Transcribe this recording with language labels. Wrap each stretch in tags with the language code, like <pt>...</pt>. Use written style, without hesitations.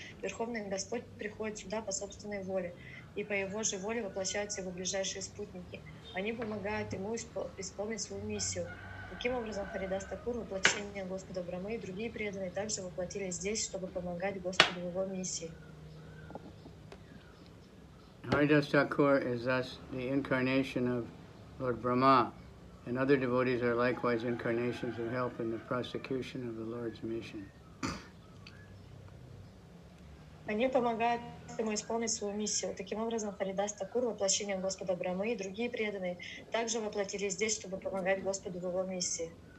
<ru>Верховный Господь приходит сюда по собственной воле, и по его же воле воплощаются его ближайшие спутники. Они помогают ему исполнить свою миссию. Таким образом, Харидас Такур, воплощение Господа Брамы и другие преданные также воплотились здесь, чтобы помогать Господу в его миссии.</ru> <en>Haridas Thakur is thus the incarnation of Lord Brahma, and other devotees are likewise incarnations who help in the prosecution of the Lord's mission.</en> <ru>Они помогают ему исполнить свою миссию. Таким образом, Харидас Такур, воплощение Господа Брамы и другие преданные также воплотились здесь, чтобы помогать Господу в его миссии.</ru>